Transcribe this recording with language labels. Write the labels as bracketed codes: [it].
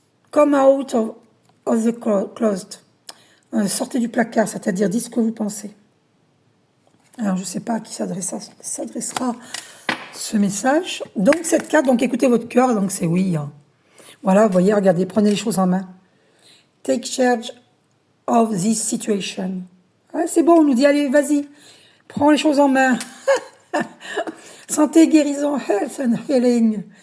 [en] Come out of the closet. [fr] Sortez du placard, c'est-à-dire dites ce que vous pensez. Alors, je ne sais pas à qui s'adressera ce message. Donc, cette carte, donc écoutez votre cœur, donc c'est oui. Hein. Voilà, vous voyez, regardez, prenez les choses en main. [en] Take charge of this situation. [fr] Ouais, c'est bon, on nous dit, allez, vas-y, prends les choses en main. Santé, guérison, [en] health and healing.